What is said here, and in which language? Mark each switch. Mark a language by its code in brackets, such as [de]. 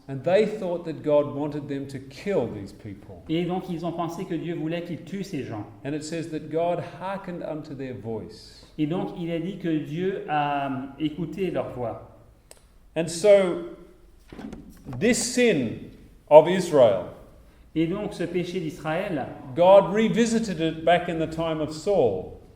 [en] And they thought that God wanted them to kill these people. [fr] Et donc, ils ont pensé que Dieu voulait qu'ils tuent ces gens. [en] And it says that God hearkened unto their voice. [fr] Et donc, il est dit que Dieu a écouté leur voix. [en] And so, this sin of Israel, [fr] Et donc, ce péché d'Israël, [en] God revisited it back in the time of Saul.